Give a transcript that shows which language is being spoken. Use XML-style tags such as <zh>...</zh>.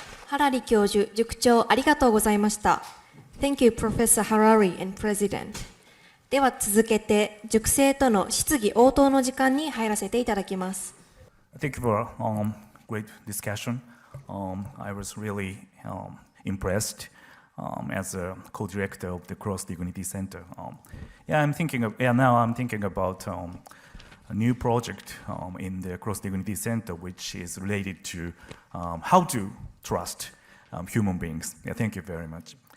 <ja>Harari 教授、塾長ありがとうございました。</ja> <en>Thank you, Professor Harari and President.</en> <ja>では続けて、塾生との質疑応答の時間に入らせていただきます。</ja> <en>Thank you for great discussion. I was really impressed as a co-director of the Cross Dignity Center. Now I'm thinking about a new project in the Cross Dignity Center, which is related to how to trust human beings. Thank you very much.</en>